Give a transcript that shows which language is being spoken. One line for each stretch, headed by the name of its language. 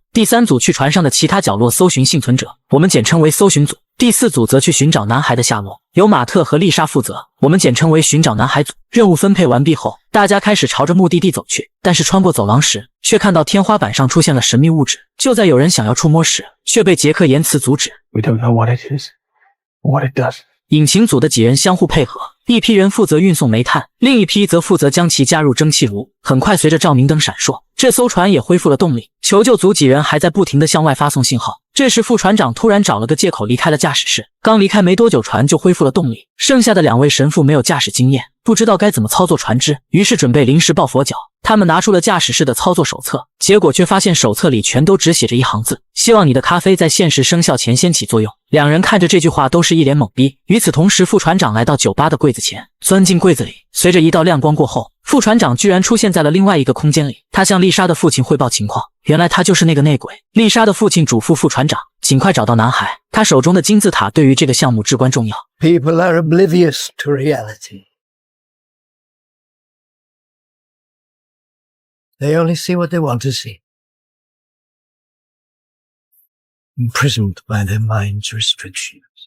Chinese: 第3组去船上的其他角落搜寻幸存者，我们简称为搜寻组。第4组则去寻找男孩的下落，由马特和丽莎负责，我们简称为寻找男孩组。任务分配完毕后，大家开始朝着目的地走去，但是穿过走廊时，却看到天花板上出现了神秘物质。就在有人想要触摸时，却被杰克言辞阻止。
English: We don't know what it is, what it does.
Chinese: 引擎组的几人相互配合，一批人负责运送煤炭，另一批则负责将其加入蒸汽炉。很快，随着照明灯闪烁，这艘船也恢复了动力。求救组几人还在不停地向外发送信号。这时副船长突然找了个借口离开了驾驶室，刚离开没多久，船就恢复了动力。剩下的2位神父没有驾驶经验，不知道该怎么操作船只，于是准备临时抱佛脚。他们拿出了驾驶室的操作手册，结果却发现手册里全都只写着一行字：希望你的咖啡在限时生效前先起作用。两人看着这句话都是一脸懵逼。与此同时，副船长来到酒吧的柜子前，钻进柜子里，随着一道亮光过后，副船长居然出现在了另外一个空间里。他向丽莎的父亲汇报情况，原来他就是那个内鬼。丽莎的父亲嘱咐副船长尽快找到男孩，他手中的金字塔对于这个项目至关重要。
English: People are oblivious to reality. They only see what they want to see. Imprisoned by their mind's restrictions.